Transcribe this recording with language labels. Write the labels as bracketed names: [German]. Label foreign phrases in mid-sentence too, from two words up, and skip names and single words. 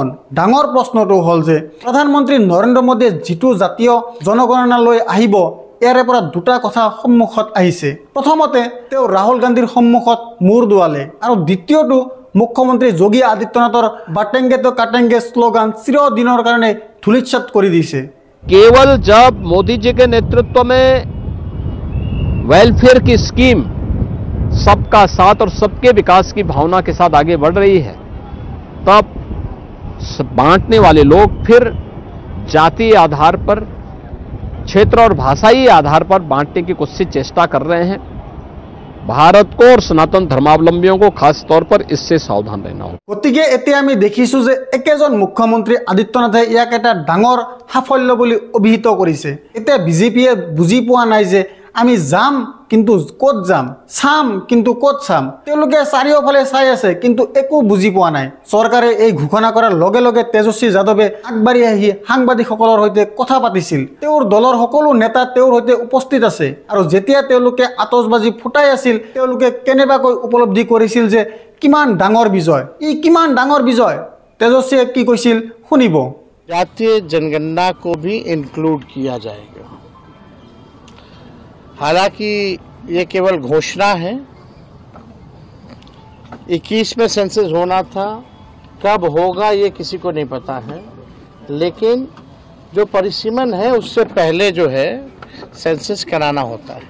[Assamese] ডাঙৰ প্ৰশ্নটো হ'ল যে প্ৰধানমন্ত্ৰী নৰেন্দ্ৰ মোদীয়ে যিটো জাতীয় জনগণনালৈ আহিব ইয়াৰে পৰা দুটা কথা সন্মুখত আহিছে। প্ৰথমতে তেওঁ ৰাহুল গান্ধীৰ সন্মুখত মূৰ দোৱালে আৰু দ্বিতীয়টো মুখ্যমন্ত্ৰী যোগী আদিত্যনাথৰ [Hindi] बटेंगे तो कटेंगे [Assamese] শ্লোগান চিৰদিনৰ কাৰণে ধূলিসাৎ কৰি দিছে। [Hindi] केवल जब मोदी जी के नेतृत्व में वेलफेयर की स्कीम सबका साथ और सबके विकास की भावना के साथ आगे बढ़ रही है, तब बांटने वाले लोग फिर जातीय आधार पर, क्षेत्र और भाषाई आधार पर बांटने की कोशिश चेष्टा कर रहे हैं। भारत को और सनातन धर्मावलंबियों को खास तौर पर इससे सावधान रहना होगा। [Assamese] গতিকে এতিয়া আমি দেখিছোঁ যে একেজন মুখ্যমন্ত্ৰী আদিত্যনাথে ইয়াক এটা ডাঙৰ সাফল্য বুলি অভিহিত কৰিছে। এতিয়া বিজেপিয়ে বুজি পোৱা নাই যে আমি যাম কিন্তু ক'ত যাম, চাম কিন্তু ক'ত চাম। তেওঁলোকে চাৰিওফালে চাই আছে কিন্তু একো বুজি পোৱা নাই। চৰকাৰে এই ঘোষণা কৰাৰ লগে লগে তেজস্বী যাদৱে আগবাঢ়ি আহি সাংবাদিকসকলৰ সৈতে কথা পাতিছিল। তেওঁৰ দলৰ সকলো নেতা তেওঁৰ সৈতে উপস্থিত আছে আৰু যেতিয়া তেওঁলোকে আতচবাজি ফুটাই আছিল তেওঁলোকে কেনেবাকৈ উপলব্ধি কৰিছিল যে কিমান ডাঙৰ বিজয়, ই কিমান ডাঙৰ বিজয়। তেজস্বীয়ে কি কৈছিল শুনিব। [Hindi] जातीय जनगणना को भी इंक्लूड किया जाएगा। हालांकि ये केवल घोषणा है। 21 में सेंसस होना था, कब होगा ये किसी को नहीं पता है, लेकिन जो परिसीमन है उससे पहले जो है सेंसस कराना होता है।